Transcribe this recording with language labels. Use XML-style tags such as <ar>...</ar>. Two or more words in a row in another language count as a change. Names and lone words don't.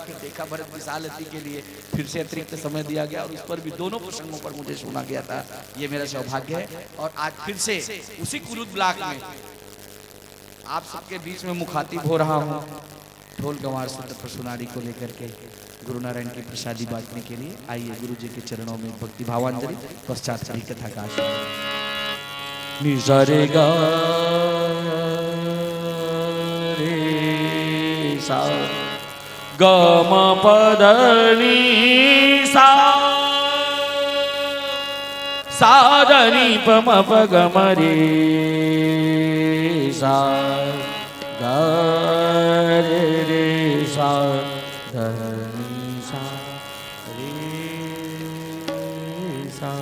<hi>फिर देखा भरत विशालती के लिए फिर से अतिरिक्त समय दिया गया, और उस पर भी दोनों प्रसंगों पर मुझे सुना गया था। ये मेरा सौभाग्य है। और आज फिर से उसी कुरूद ब्लॉक में आप सबके बीच में मुखातिब हो रहा हूँ ढोल गंवार शूद्र पशु नारी को लेकर के गुरु नारायण की प्रसादी बांटने के लिए। आइए गुरु जी के चरणों में भक्ति भावांजलि, पश्चात हरि कथा का आशीर्वाद। निसा रे गा रे सा ग म प ध नि सा सा ध नि प म प ग म रे सा ग रे रे सा ध नि सा रे सा।</hi>